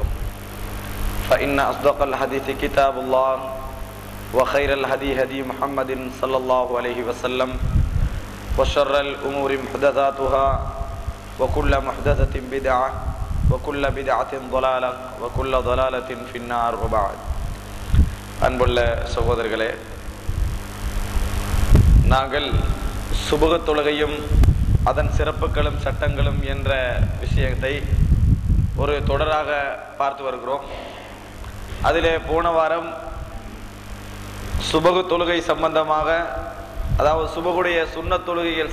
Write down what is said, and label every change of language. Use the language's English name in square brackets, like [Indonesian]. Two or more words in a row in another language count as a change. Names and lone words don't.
[Arabic] فإن أصدق الحديث كتاب الله وخير الهدي هدي محمد صلى الله عليه وسلم وشر الأمور محدثاتها وكل محدثة بدعة وكل بدعة ضلالة وكل ضلالة في النار. وبعد. [Tamil] அன்புள்ள சகோதரர்களே, நாங்கள் சுபஹ் தொழுகையும் அதன் சிறப்புகளும் சட்டங்களும் என்ற விஷயத்தை ஒரு தொடராக பார்த்து வருகிறோம். அதிலே போன வாரம் சுபஹ் தொழுகை சம்பந்தமாக, அதாவது சுபஹுடைய சுன்னத் தொழுகைகள்